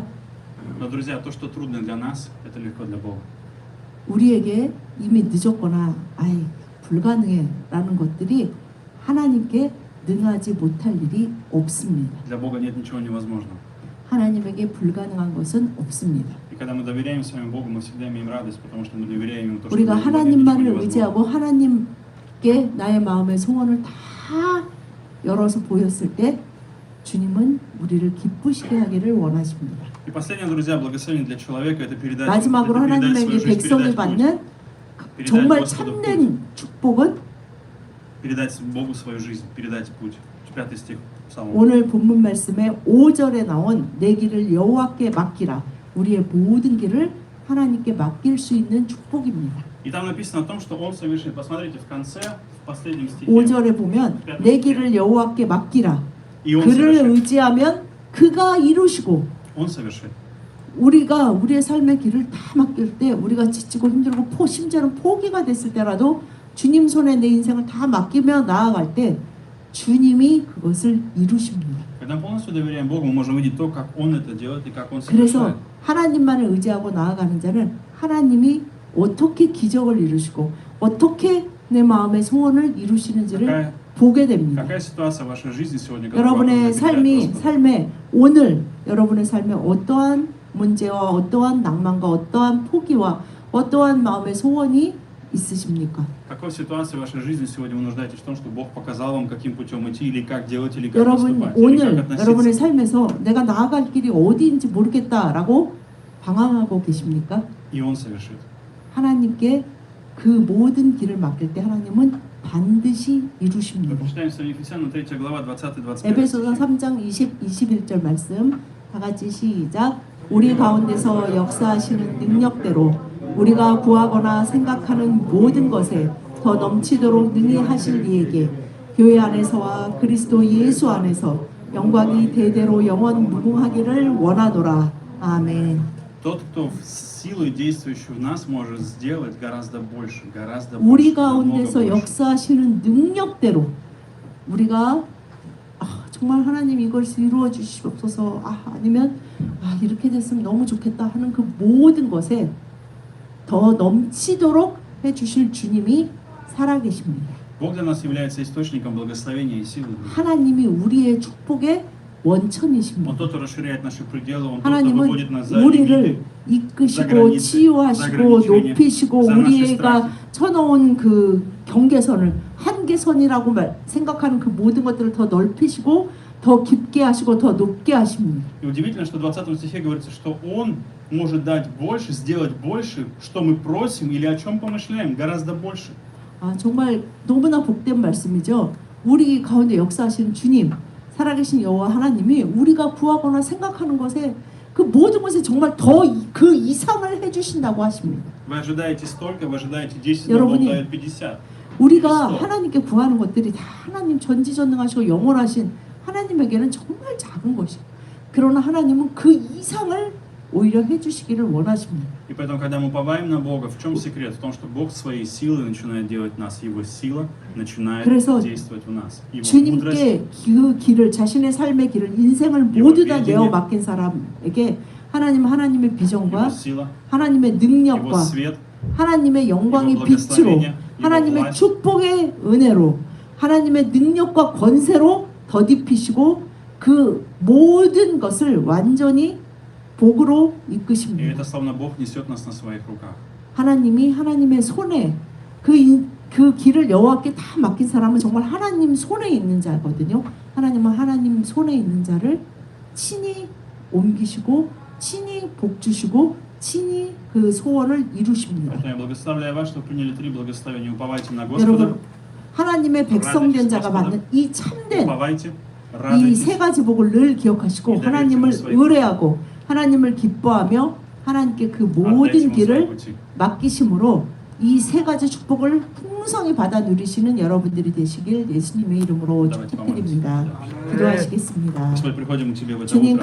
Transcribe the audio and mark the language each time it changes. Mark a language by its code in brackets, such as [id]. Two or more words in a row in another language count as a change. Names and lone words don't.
[ru] Но, друзья, то, что трудно для нас, это легко для Бога. [ko] 우리에게 이미 늦었거나 불가능해라는 것들이 하나님께 능하지 못할 일이 없습니다. [ru] Для Бога нет ничего невозможного. [ko] 하나님에게 불가능한 것은 없습니다. [ru] И когда мы доверяем своему Богу, мы всегда имеем радость, потому что мы доверяем Ему то, что [ko] 우리가 [ru] для Него нет ничего [ko] 하나님만을 [ru] невозможного. [ko] 의지하고 하나님께 나의 마음의 소원을 다 열어서 보였을 때 주님은 우리를 기쁘시게 하기를 원하십니다. [ru] И последнее, друзья, благословение для человека – это передать [ko] 마지막으로 [ru] свою [ko] 하나님에게 [ru] жизнь, [ko] 백성이 [ru] передать путь. [ko] 받는 [ru] Передать [ko] 정말 [ru] Господу путь. [ko] 참된 축복은 [ru] Передать Богу свою жизнь, передать путь. 5 стих Псалма. [ko] 오늘 본문 말씀에 5절에 나온 내 길을 여호와께 맡기라. 우리의 모든 길을 하나님께 맡길 수 있는 축복입니다. [ru] И там написано о том, что Он совершит. Посмотрите, в конце, в последнем стихе. [ko] 5절에 보면 내 길을 여호와께 맡기라. [ru] И Он [ko] 그를 [ru] совершит. [ko] 의지하면 그가 이루시고 [ru] Он совершит. [ko] 우리가 우리의 삶의 길을 다 맡길 때 우리가 지치고 힘들고 심지어는 포기가 됐을 때라도 주님 손에 내 인생을 다 맡기며 나아갈 때 주님이 그것을 이루십니다. [ru] Когда мы полностью доверяем Богу, мы можем видеть то, как Он это делает и как Он [ko] 그래서 [ru] совершает. [ko] 하나님만을 의지하고 나아가는 자는 하나님이 어떻게 기적을 이루시고 어떻게 내 마음의 소원을 이루시는지를 [ru] Какая, [ko] 보게 됩니다. [ru] какая ситуация в вашей жизни сегодня, которую вам [ko] 여러분의 [ru] нужно передать Господу? [ko] 삶에 오늘 여러분의 삶에 어떠한 문제와 어떠한 낭만과 어떠한 포기와 어떠한 마음의 소원이 있으십니까? [ru] В какой ситуации в вашей жизни сегодня вы нуждаетесь в том, чтобы Бог показал вам, каким путем идти, или как делать, или как [ko] 여러분 [ru] поступать, или как [ko] 오늘 [ru] относиться? [ko] 여러분의 삶에서 내가 나아갈 길이 어디인지 모르겠다라고 방황하고 계십니까? [ru] И Он совершит. [ko] 하나님께 그 모든 길을 맡길 때 하나님은 반드시 이루십니다. [ru] Прочитаем с вами Ефесянам 3 глава 20-21 에베소서 стихи. [ko] 3장 21절 말씀 다 같이 시작. 우리 가운데서 역사하시는 능력대로 우리가 구하거나 생각하는 모든 것에 더 넘치도록 능히 하실 이에게 교회 안에서와 그리스도 예수 안에서 영광이 대대로 영원 무궁하기를 원하노라. 아멘. [ru] Тот, кто силой действующей в нас может сделать гораздо больше, [ko] 우리 [ru] намного [ko] 가운데서 [ru] больше. [ko] 역사하시는 능력대로 우리가 정말 하나님 이걸 이루어 주시옵소서 아니면 이렇게 됐으면 너무 좋겠다 하는 그 모든 것에 더 넘치도록 해주실 주님이 살아계십니다. [ru] Бог для нас является источником благословения и силы. [ko] 하나님이 우리의 축복의 원천이십니다. [ru] Он тот, кто расширяет наши пределы, Он тот, кто [ko] 하나님은 [ru] выводит нас за [ko] 우리를 [ru] лимиты. [ko] 이끄시고 치유하시고 높이시고 우리가 쳐놓은 그 경계선을 한계선이라고 생각하는 그 모든 것들을 더 넓히시고 더 깊게 하시고 더 높게 하십니다. [ru] И удивительно, что в 20 стихе говорится, что Он может дать больше, сделать больше, что мы просим или о чем помышляем, гораздо больше. [ko] 정말 너무나 복된 말씀이죠. 우리 가운데 역사하시는 주님, 살아계신 여호와 하나님이 우리가 구하거나 생각하는 것에 그 모든 것에 정말 더 그 이상을 해주신다고 하십니다. [ru] Вы ожидаете столько, вы ожидаете 10, но Бог [ko] 여러분이 [ru] дает 50. [ko] 우리가 하나님께 구하는 것들이 다 하나님 전지전능하시고 영원하신 하나님에게는 정말 작은 것이에요. 그러나 하나님은 그 이상을 오히려 해주시기를 원하십니다. [ru] И поэтому, когда мы уповаем на Бога, в чем секрет? В том, что Бог своей силой начинает делать нас. Его сила начинает [ko] 그래서 [ru] действовать в нас. Его мудрость, [ko] 주님께 그 길을 자신의 삶의 길을 인생을 모두 다 내어 맡긴 사람에게 하나님의 [ru] Его [ko] 비전과 [ru] сила, [ko] 하나님의 [ru] Его [ko] 능력과 [ru] свет, [ko] 하나님의 영광의 [ru] Его [ko] 빛으로 [ru] благословение, [ko] 하나님의 [ru] Его власть. [ko] 축복의 은혜로 하나님의 능력과 권세로 더딥히시고 그 모든 것을 완전히 복으로 [ru] И [ko] 이끄십니다. [ru] это словно Бог несет нас на своих руках. [ko] 하나님이 하나님의 손에 그 길을 여호와께 다 맡긴 사람은 정말 하나님 손에 있는 자거든요. 하나님은 하나님 손에 있는 자를 친히 옮기시고 친히 복 주시고 친히 그 소원을 이루십니다. [ru] Поэтому я благословляю вас, что приняли 3 благословения. Уповайте на Господа, [ko] 여러분 하나님의 백성된 자가 받는 이 참된 [ru] уповайте, [ko] 이 세 [ru] радуйтесь. [ko] 가지 복을 늘 기억하시고 하나님을 의뢰하고 하나님을 기뻐하며 하나님께 그 [ru] Отдайте [ko] 모든 [ru] Ему свои [ko] 길을 [ru] пути. [ko] 맡기심으로 이 세 가지 축복을 풍성히 받아 누리시는 여러분들이 되시길 예수님의 이름으로 [ru] Давайте [ko] 축복드립니다. [ru] помолимся. [ko] 기도하시겠습니다. [ru] Господь, приходим к Тебе в это [ko] 주님 [ru] утро.